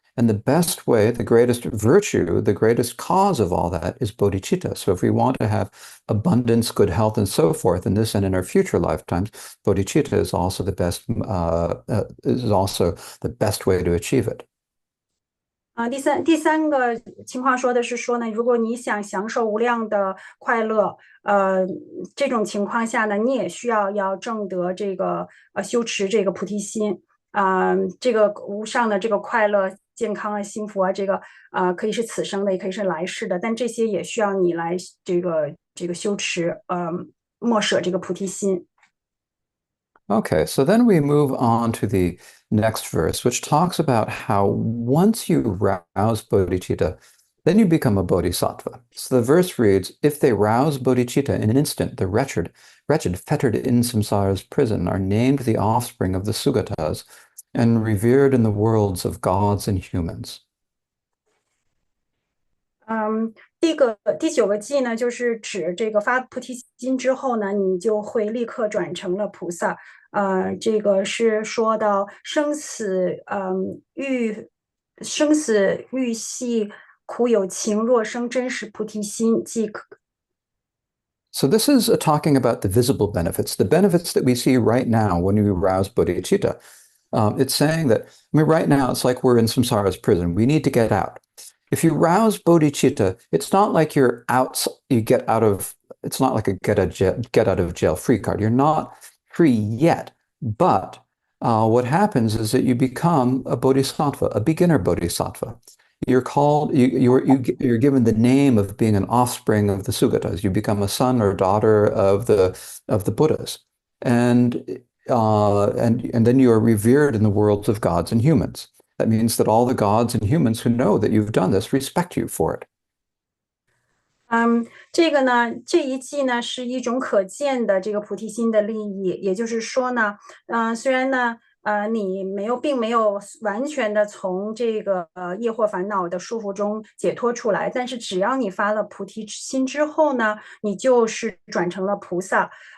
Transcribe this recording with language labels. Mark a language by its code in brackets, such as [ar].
[en] And the best way, the greatest virtue, the greatest cause of all that is bodhicitta. So if we want to have abundance, good health, and so forth in this and in our future lifetimes, bodhicitta is also the best way to achieve it. [zh] 第三个情况说的是说呢，如果你想享受无量的快乐，这种情况下呢，你也需要证得这个修持这个菩提心这个无上的这个快乐、健康啊、幸福啊，这个可以是此生的，也可以是来世的，但这些也需要你来这个修持，莫舍这个菩提心。 [en] Okay, so then we move on to the next verse, which talks about how once you rouse bodhicitta, then you become a bodhisattva. So the verse reads, if they rouse bodhicitta in an instant, the wretched, fettered in samsara's prison, are named the offspring of the sugatas and revered in the worlds of gods and humans. [zh] 第9个记呢，就是指这个发菩提心之后呢，你就会立刻转成了菩萨。这个是说到生死欲系苦有情，若生真实菩提心，即可。 [en] So this is talking about the visible benefits, the benefits that we see right now when we arouse bodhicitta. It's saying that, I mean, right now it's like we're in samsara's prison. We need to get out. If you rouse bodhicitta, it's not like you're out, you get out of, it's not like a get out of jail free card. You're not free yet. But what happens is that you become a bodhisattva, a beginner bodhisattva. You're called, you're given the name of being an offspring of the Sugatas. You become a son or daughter of the Buddhas. And then you are revered in the worlds of gods and humans. That means that all the gods and humans who know that you've done this respect you for it. [zh] 这个呢，这一季呢是一种可见的这个菩提心的利益，也就是说呢，虽然呢，你并没有完全的从这个业惑烦恼的束缚中解脱出来，但是只要你发了菩提心之后呢，你就是转成了菩萨，